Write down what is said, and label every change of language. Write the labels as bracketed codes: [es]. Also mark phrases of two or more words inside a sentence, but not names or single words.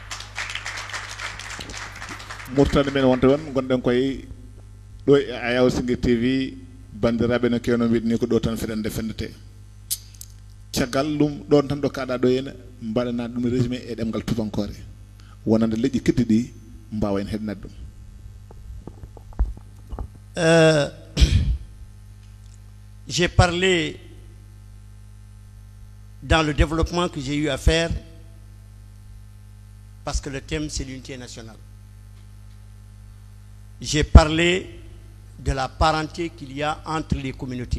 [ff] Mauritanie men wonta won gonɗen koye ɗo e Ayaw Singir TV bandiraɓe no kewno mbiɗa ni ko ɗo tan feɗen defendete caggal ɗum ɗon tan ɗo kaɗa ɗo henna mbaɗana ɗum résumé e ɗemgal tubankore wonande leƴƴi keddi ɗi mbawa en heɗnade ɗum [fr] j'ai parlé dans le développement que j'ai eu à faire parce que le thème c'est l'unité nationale. J'ai parlé de la parenté qu'il y a entre les communautés.